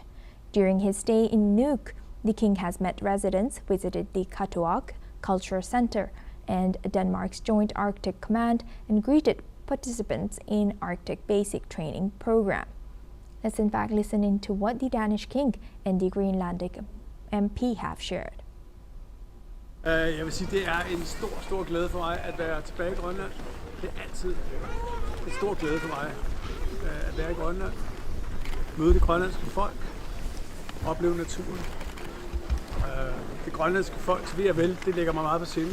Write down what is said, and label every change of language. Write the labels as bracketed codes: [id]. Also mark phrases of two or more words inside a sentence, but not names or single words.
[en] During his stay in Nuuk, the king has met residents, visited the Katuak Culture Center and Denmark's Joint Arctic Command, and greeted participants in Arctic Basic Training Program. Let's in fact listen into what the Danish king and the Greenlandic MP have shared. [da] Jeg vil sige, det er en stor glæde for mig at være tilbage i Grønland. Det er altid en stor glæde for mig at være i Grønland. Møde det grønlandske folk, opleve naturen. Det grønlandske folks ved og vel, det ligger mig meget på sinde.